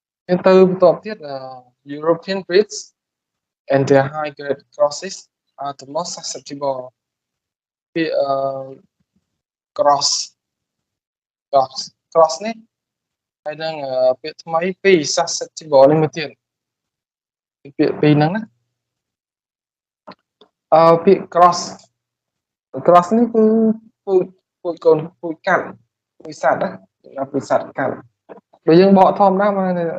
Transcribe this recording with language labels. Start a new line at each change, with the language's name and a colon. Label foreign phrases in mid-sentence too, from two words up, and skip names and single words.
Vietnamese: nhưng từ
Khmer: បន្ទាប់ទៀត
English: European breeds and their high grade crosses are the most susceptible
Khmer: ពាក្យ
English: cross cross
Khmer: នេះហើយនឹងពាក្យថ្មីពីរ susceptible នេះមួយទៀតពាក្យពីរហ្នឹងណា ពាក្យ cross នេះគឺពូជកូនពូជកាត់ពូជសត្វណាពូជសត្វកាត់បើយើងបកធម្មតាមក